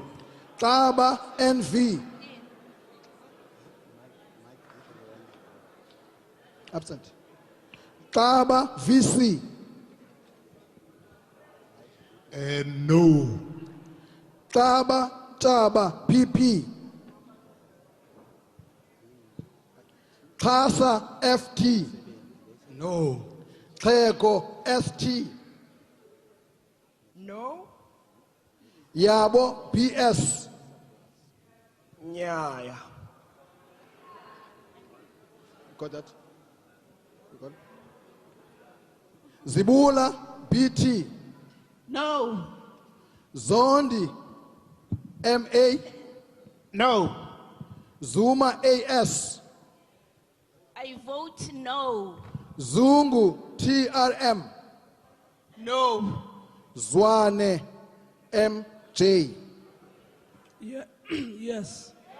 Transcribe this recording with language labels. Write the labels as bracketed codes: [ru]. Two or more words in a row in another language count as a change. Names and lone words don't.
[en] Taba NV. Absent. Taba VC. No. Taba PP. Kasa FT. No. Tego ST. No. Yabo PS. Yeah. Got that? You got it? Zibula BT. No. Zondi MA. No. Zuma AS. I vote no. Zungu TRM. No. Zwane MJ. Yeah. Yes.